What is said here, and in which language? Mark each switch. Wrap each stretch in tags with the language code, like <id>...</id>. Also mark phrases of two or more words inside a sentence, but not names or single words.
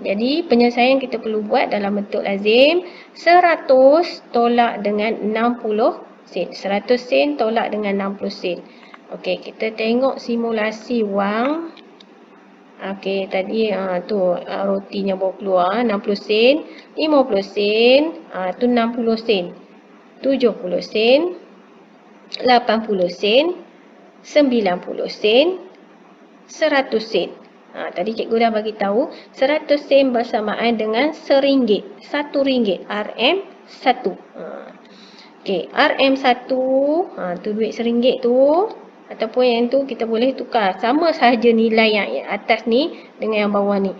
<ms>Jadi penyelesaian kita perlu buat dalam bentuk lazim. 100 tolak dengan 60 sen. 100 sen tolak dengan 60 sen. Okey, kita tengok simulasi wang. Okey, tadi rotinya baru keluar 60 sen, 50 sen, tu 60 sen, 70 sen, 80 sen, 90 sen, 100 sen. Tadi cikgu dah bagi tahu 100 sen bersamaan dengan RM1. RM1 RM1. Okey, RM1 tu duit RM1 tu ataupun yang tu kita boleh tukar sama sahaja nilai yang atas ni dengan yang bawah ni.</ms>